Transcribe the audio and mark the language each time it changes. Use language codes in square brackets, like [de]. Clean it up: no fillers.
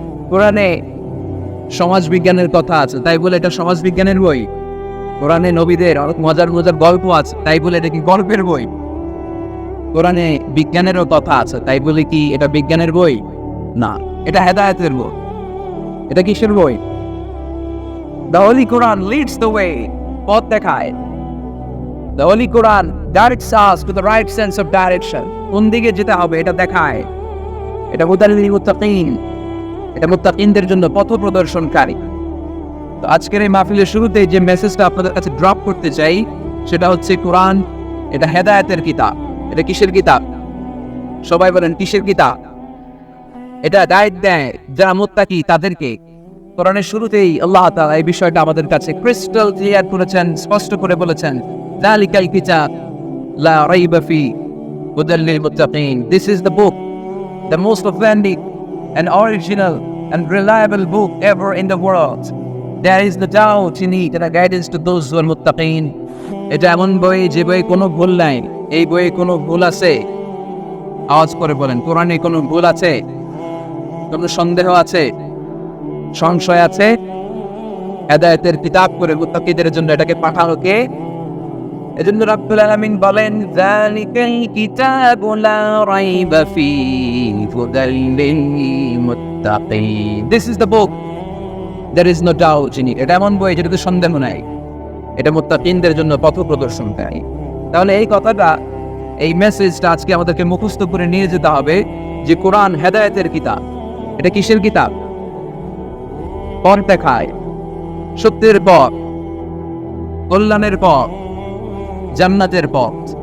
[bn] কোরআনে সমাজ বিজ্ঞানের কথা আছে, তাই বলে এটা সমাজ বিজ্ঞানের বই? কোরআনে নবীদের অনেক মজার মজার গল্প আছে, তাই বলে এটা কি গল্পের বই? কোরআনে বিজ্ঞানেরও কথা আছে, তাই বলে কি এটা বিজ্ঞানের বই? না, এটা হেদায়েতের বই। এটা কিসের বই? [en] The Holy Quran leads the way, [bn] পথ দেখায়। [en] The Holy Quran directs us to the right sense of direction, [bn] কোন দিকে যেতে হবে এটা দেখায়। এটা [ar] হুদাল্লিল মুত্তাকিন, [bn] এটা মুত্তাকিনদের জন্য পথ প্রদর্শনকারী। তো আজকের এই মাহফিলের শুরুতে যে মেসেজটা আপনাদের কাছে ড্রপ করতে চাই সেটা হচ্ছে কোরআন এটা হেদায়েতের কিতাব। এটা কিসের কিতাব? সবাই বলেন কিসের কিতাব? এটা গাইড দেয় যারা মুত্তাকি তাদেরকে। কোরআনের শুরুতেই আল্লাহ তাআলা এই বিষয়টা আমাদের কাছে ক্রিস্টাল ক্লিয়ার করেছেন, স্পষ্ট করে বলেছেন, [ar] যালিকাল কিতাব লা রাইবা ফি হুদাল লিল মুত্তাকিন। [en] This is the book, the most authentic and original and reliable book ever in the world. There is no doubt in it and a guidance to those who are muttaqin. [bn] এটা এমন বই যে বইয়ে কোনো ভুল নাই। এই বইয়ে কোনো ভুল আছে? আওয়াজ করে বলেন, কোরআনে কোনো ভুল আছে? কোনো সন্দেহ আছে? সংশয় আছে? হেদায়েতের কিতাব করে মুত্তাকিদের জন্য এটাকে পাঠানো কে? এজন্য রাব্বুল আলামিন বলেন, [ar] যালিকাল কিতাবু লা রাইবা ফীহি হুদাল লিল মুত্তাকিন। [en] This is the book, there is no doubt in it. [bn] এটা এমন বই যেটাতে সন্দেহ নাই। এটা মুত্তাকিনদের জন্য পথ প্রদর্শনকারী। তাহলে এই কথাটা, এই মেসেজটা আজকে আমাদেরকে মুখস্থ করে নিয়ে যেতে হবে যে কোরআন হেদায়েতের কিতাব। এটা কিসের কিতাব? পথ দেখায়, সত্যের পথ, কল্যাণের পথ, জান্নাতের পথ।